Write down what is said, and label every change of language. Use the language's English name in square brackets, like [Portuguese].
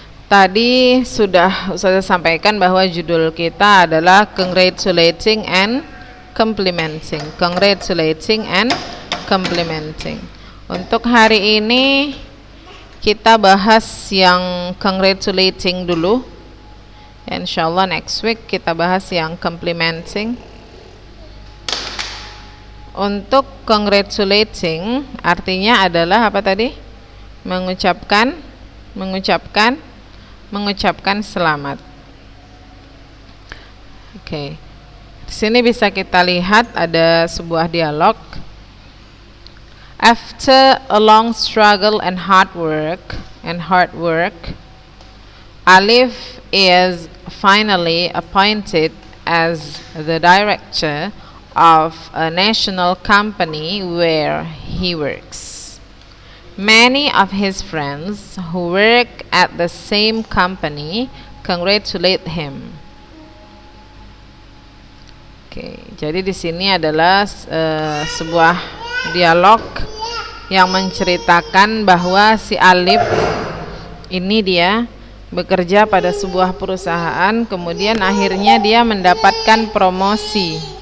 [Indonesian] Tadi sudah saya sampaikan bahwa judul kita adalah congratulating and complimenting. [English] Congratulating and complimenting. [Indonesian] Untuk hari ini kita bahas yang congratulating dulu. Insyaallah [English] next week [Indonesian] kita bahas yang complimenting. Untuk congratulating artinya adalah apa tadi? Mengucapkan selamat. Oke. Di sini bisa kita lihat ada sebuah dialog. [English] After a long struggle and hard work, Alif is finally appointed as the director of a national company where he works. Many of his friends who work at the same company congratulate him. [Indonesian] Oke, jadi di sini adalah sebuah dialog yang menceritakan bahwa si Alif ini dia bekerja pada sebuah perusahaan, kemudian akhirnya dia mendapatkan promosi.